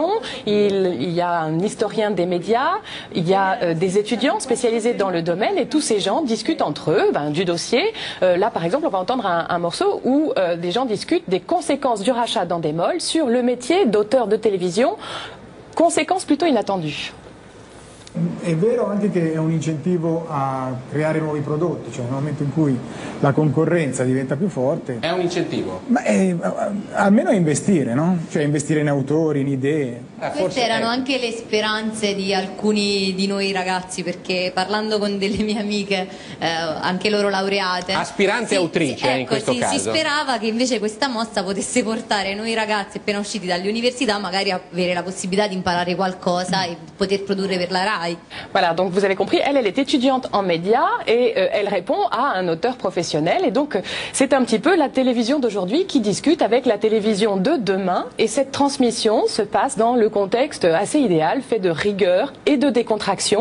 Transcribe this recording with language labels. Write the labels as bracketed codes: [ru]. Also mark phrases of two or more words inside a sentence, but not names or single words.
[fr] Il y a un historien des médias, il y a des étudiants spécialisés dans le domaine et tous ces gens discutent entre eux du dossier. Là, par exemple, on va entendre un morceau où des gens discutent des conséquences du rachat d'Endemol sur le métier d'auteur de télévision, conséquences plutôt inattendues. [it] È vero anche che è un incentivo a creare nuovi prodotti, cioè nel momento in cui la concorrenza diventa più forte. È un incentivo? Ma almeno a investire, no? Cioè investire in autori, in idee. Queste erano anche le speranze di alcuni di noi ragazzi, perché parlando con delle mie amiche, anche loro laureate, aspiranti autrici in questo caso, si sperava che invece questa mossa potesse portare noi ragazzi appena usciti dalle università magari a avere la possibilità di imparare qualcosa e poter produrre per la RAI. [fr] Voilà, donc vous avez compris, elle est étudiante en médias et elle répond à un auteur professionnel. Et donc c'est un petit peu la télévision d'aujourd'hui qui discute avec la télévision de demain. Et cette transmission se passe dans le contexte assez idéal, fait de rigueur et de décontraction.